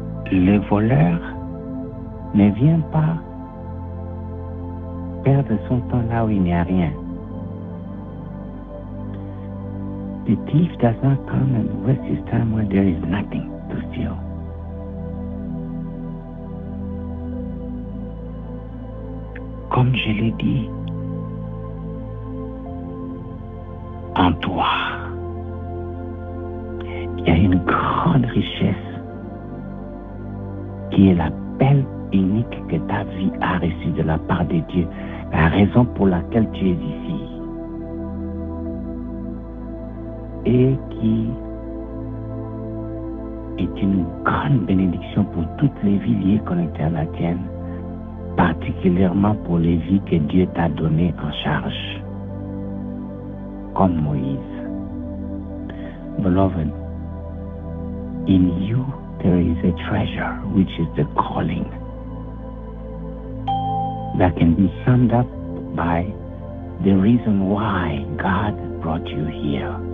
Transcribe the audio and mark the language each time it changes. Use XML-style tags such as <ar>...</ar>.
<fr>Le voleur ne vient pas perdre son temps là où il n'y a rien.</fr> <en>The thief does not come and waste his time where there is nothing to steal.</en> <fr>Comme je l'ai dit, en toi, il y a une grande richesse qui est l'appel unique que ta vie a reçu de la part de Dieu, la raison pour laquelle tu es ici, et qui est une grande bénédiction pour toutes les vies liées connectées à la tienne, particulièrement pour les vies que Dieu t'a données en charge, comme Moïse.</fr> <en>Beloved, in you there is a treasure, which is the calling, that can be summed up by the reason why God brought you here.</en>